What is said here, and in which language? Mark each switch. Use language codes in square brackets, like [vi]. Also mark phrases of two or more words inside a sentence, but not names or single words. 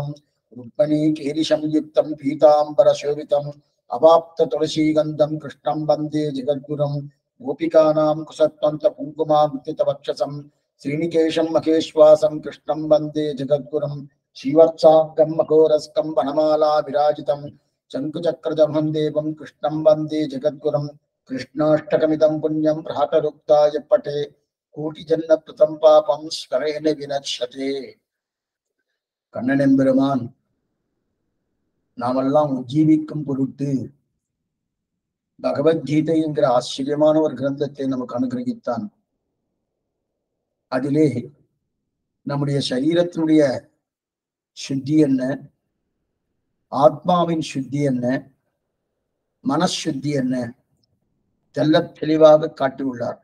[sa] रुक्मिणीकेलिसंयुक्तं पीताम्बरशोभितम् अवाप्ततुलसीगन्धं कृष्णं वन्दे जगद्गुरुं गोपिकानां कुसत्वन्तकुङ्कुमाङ्कितवक्षसं श्रीनिकेशं महेश्वासं कृष्णं वन्दे जगद्गुरुं श्रीवत्साङ्गं मघोरस्कं वनमाला विराजितं शङ्कुचक्रधरं देवं कृष्णं वन्दे जगद्गुरुं कृष्णाष्टकमिदं पुण्यं प्रातरुक्ताय पठे कोटिजन्मकृतं पापं स्मरेण विनश्यते. [ta] கண்ணனெம்பெருமான் நாமெல்லாம் உஜ்ஜீவிக்கும் பொருட்டு பகவத்கீதை என்கிற ஆச்சரியமான ஒரு கிரந்தத்தை நமக்கு அனுகிரகித்தான். அதிலே நம்முடைய சரீரத்தினுடைய சுத்தி என்ன, ஆத்மாவின் சுத்தி என்ன, மனசுத்தி என்ன தெல்ல தெளிவாக காட்டியுள்ளார்.